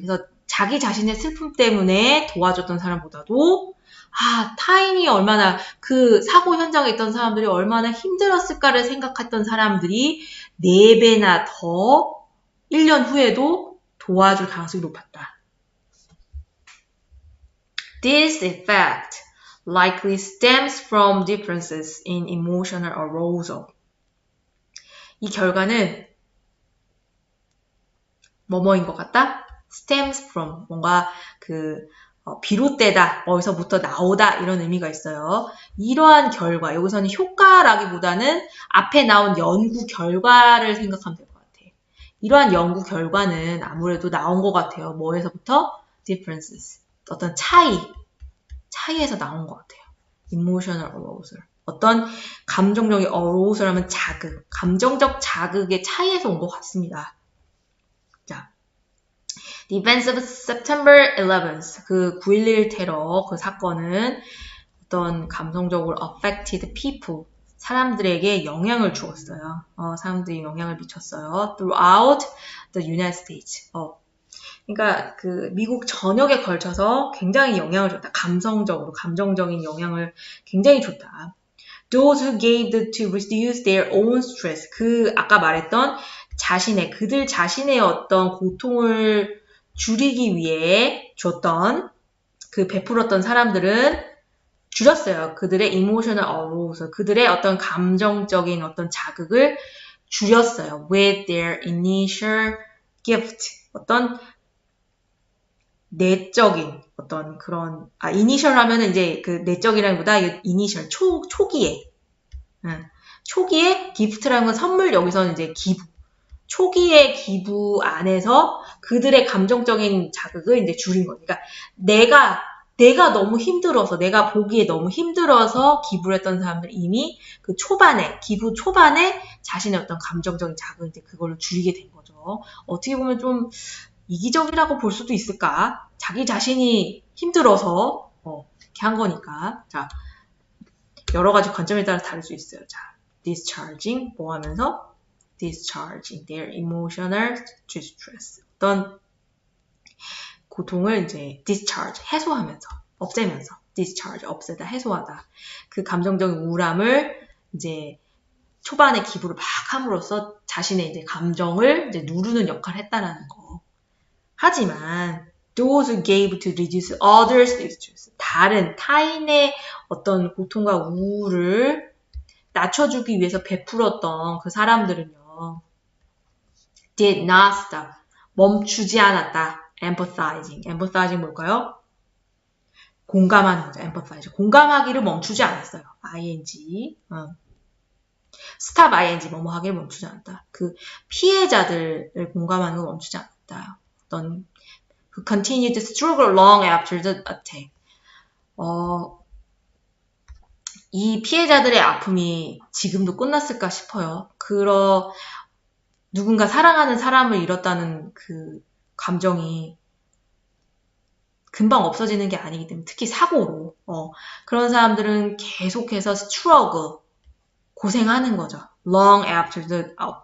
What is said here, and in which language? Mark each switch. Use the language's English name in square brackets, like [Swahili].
[Korean] 그래서 자기 자신의 슬픔 때문에 도와줬던 사람보다도 타인이 얼마나 그 사고 현장에 있던 사람들이 얼마나 힘들었을까를 생각했던 사람들이 4배나 더 1년 후에도 도와줄 가능성이 높았다. [English] This effect likely stems from differences in emotional arousal. [Korean] 이 결과는 뭐뭐인 것 같다? [English] stems from, [Korean] 뭔가 비롯되다, 어디서부터 나오다 이런 의미가 있어요. 이러한 결과, 여기서는 효과라기보다는 앞에 나온 연구 결과를 생각하면 될 것 같아요. 이러한 연구 결과는 아무래도 나온 것 같아요. 뭐에서부터? differences, 어떤 차이에서 나온 것 같아요. [English] emotional arousal. [Korean] 어떤 감정적인 arousal 하면 자극, 감정적 자극의 차이에서 온 것 같습니다. 자, [English] The events of September 11th, [Korean] 그 9.11 테러 그 사건은 어떤 감성적으로 [English] affected people, [Korean] 사람들에게 영향을 주었어요. 사람들이 영향을 미쳤어요. [English] Throughout the United States. [Korean] 그러니까 그 미국 전역에 걸쳐서 굉장히 영향을 줬다. 감정적인 영향을 굉장히 줬다. [English] Those who gave to reduce their own stress. [Korean] 아까 말했던 그들 자신의 어떤 고통을 줄이기 위해 베풀었던 사람들은 줄였어요. 그들의 [English] emotional arousal, [Korean] 그들의 어떤 감정적인 어떤 자극을 줄였어요. [English] With their initial gift. [Korean] 어떤 내적인 어떤 그런 이니셜 하면은 이제 그 내적이라기보다 이니셜 초기에 기프트라는 건 선물, 여기서는 이제 기부. 초기의 기부 안에서 그들의 감정적인 자극을 이제 줄인 거니까 내가 너무 힘들어서, 내가 보기에 너무 힘들어서 기부를 했던 사람들 이미 그 기부 초반에 자신의 어떤 감정적인 자극을 이제 그걸로 줄이게 된 거죠. 어떻게 보면 좀 이기적이라고 볼 수도 있을까? 자기 자신이 힘들어서 이렇게 한 거니까. 자, 여러 가지 관점에 따라 다를 수 있어요. 자, discharging 뭐 하면서? [English] discharging their emotional distress. [Korean] 어떤 고통을 이제 discharge, 해소하면서, 없애면서, discharge, 없애다, 해소하다. 그 감정적인 우울함을 이제 초반에 기부를 막 함으로써 자신의 이제 감정을 이제 누르는 역할을 했다라는 거. 하지만 [English] those who gave to reduce others' distress, [Korean] 타인의 어떤 고통과 우울을 낮춰주기 위해서 베풀었던 그 사람들은요, [English] did not stop, [Korean] 멈추지 않았다. empathizing 뭘까요? 공감하는 거죠. empathize. 공감하기를 멈추지 않았어요. [English] ing. stop ing, [Korean] 뭐뭐 하기를 멈추지 않았다. 그 피해자들을 공감하는 걸 멈추지 않았다. 어떤 [English] continued to struggle long after the attack. [Korean] 이 피해자들의 아픔이 지금도 끝났을까 싶어요. 누군가 사랑하는 사람을 잃었다는 그 감정이 금방 없어지는 게 아니기 때문에, 특히 사고로 그런 사람들은 계속해서 struggle, 고생하는 거죠. [English] long after the